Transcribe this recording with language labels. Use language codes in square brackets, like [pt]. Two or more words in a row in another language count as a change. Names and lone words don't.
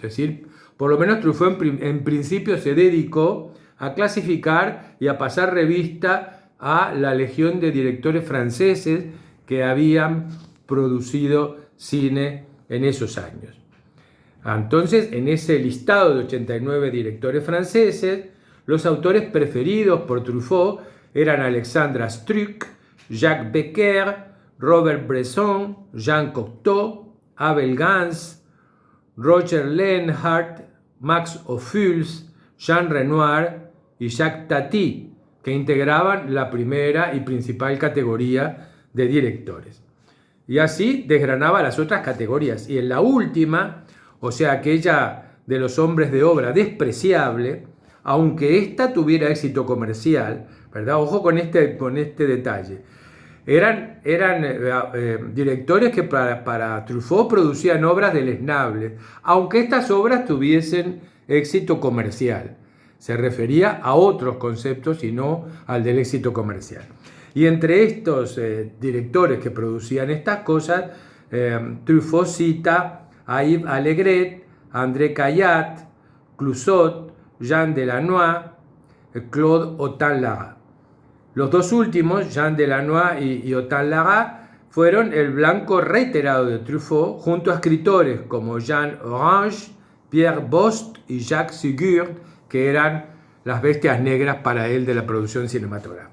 [es] Es decir, por lo menos Truffaut en principio se dedicó a clasificar y a pasar revista a la legión de directores franceses que habían producido cine en esos años. Entonces, en ese listado de 89 directores franceses, los autores preferidos por Truffaut eran Alexandre Astruc, Jacques Becker, Robert Bresson, Jean Cocteau, Abel Gance, Roger Lenhardt, Max Ophuls, Jean Renoir y Jacques Tati, que integraban la primera y principal categoría de directores. Y así desgranaba las otras categorías. Y en la última, o sea, aquella de los hombres de obra despreciable, aunque ésta tuviera éxito comercial, ¿verdad? Ojo con este detalle. Eran directores que para Truffaut producían obras deleznables, aunque estas obras tuviesen éxito comercial. Se refería a otros conceptos y no al del éxito comercial. Y entre estos directores que producían estas cosas, Truffaut cita a Yves Allégret, André Caillat, Clouzot, Jean Delannoy, Claude Autant-Lara. Los dos últimos, Jean Delannoy y Autant-Lara, fueron el blanco reiterado de Truffaut junto a escritores como Jean Orange, Pierre Bost y Jacques Ségur, que eran las bestias negras para él de la producción cinematográfica.